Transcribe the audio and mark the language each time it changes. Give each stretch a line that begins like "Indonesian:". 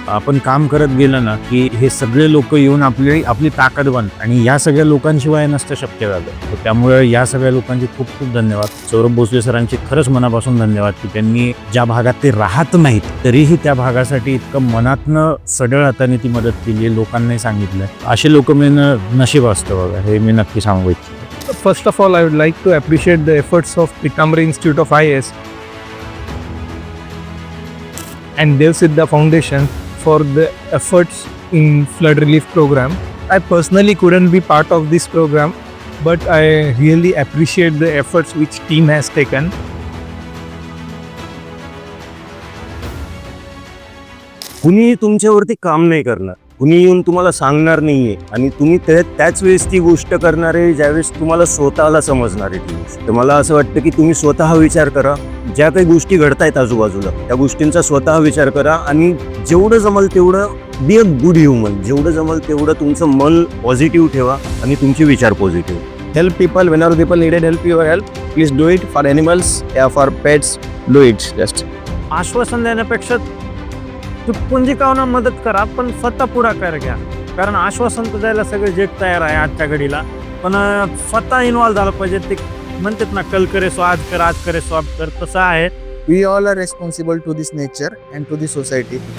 Marathi: आपण काम करत गेलं ना की हे सगळे लोक येऊन आपली ताकद बनतात आणि या सगळ्या लोकांशिवाय नसतं शक्य झालं. त्यामुळे या सगळ्या लोकांचे खूप खूप धन्यवाद. सौरभ भोसले सरांचे खरंच मनापासून धन्यवाद की त्यांनी ज्या भागात ते राहत नाहीत तरीही त्या भागासाठी इतकं मनातनं सढळ हाताने ती मदत केली, लोकांनाही सांगितलं. असे लोक मिळणं नशीब असतं बघा, हे मी नक्की सांगू इच्छितो.
English: First of all, I would like to appreciate the efforts of Pitamri Institute of IAS and Dev Siddha Foundation for the efforts in flood relief program. I personally couldn't be part of this program, but I really appreciate the efforts which team has taken.
Marathi: कुणी तुमच्यावरती काम नाही करणार, कुणी येऊन तुम्हाला सांगणार नाहीये आणि तुम्ही त्याच वेळेस ती गोष्ट करणार आहे ज्यावेळेस तुम्हाला स्वतःला समजणार आहे ती गोष्ट. तर मला असं वाटतं की तुम्ही स्वतः विचार करा, ज्या काही गोष्टी घडतायत आजूबाजूला त्या गोष्टींचा स्वतः विचार करा आणि जेवढं जमल तेवढं
English: Be a good human.
Marathi: जेवढं जमल तेवढं तुमचं मन पॉझिटिव्ह ठेवा आणि तुमचे विचार positive.
English: Help people whenever people needed help, your help. Please do it for animals, for pets. Do it just.
Marathi: आश्वासन देण्यापेक्षा पुंजी कावना मदत करा, पण स्वतः पुढाकार घ्या. कारण आश्वासन तर द्यायला सगळे जग तयार आहे आजच्या घडीला, पण स्वतः इन्व्हॉल्व झालं पाहिजे. ते म्हणतात ना,
Hindi: कल करे सो आज कर, आज करे सो अब कर,
Marathi: तसं आहे.
English: We all are responsible to this nature and to the society.